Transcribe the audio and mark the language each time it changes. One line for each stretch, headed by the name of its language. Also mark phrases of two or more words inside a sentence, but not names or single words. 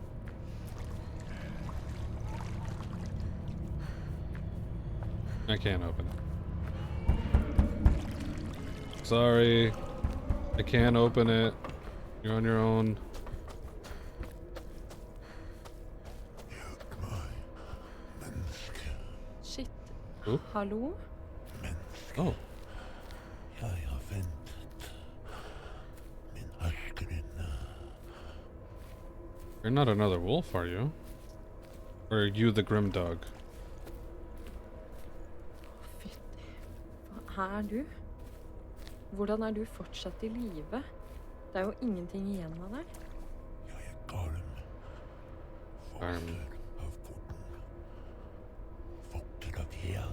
English: I can't open it. Sorry. I can't open it. You're on your own. Shit. Oh. Hallo? Oh.
Norwegian: Jeg har ventet, min ørkekvinne.
English: You're not another wolf, are you? Or are you the Grimdog?
Norwegian: Fytti. Hva er du? Hvordan er du fortsatt i live? Det er jo ingenting igjen av deg. Jeg er Garm. Garm. Vokter av porten. Vokter av Hel.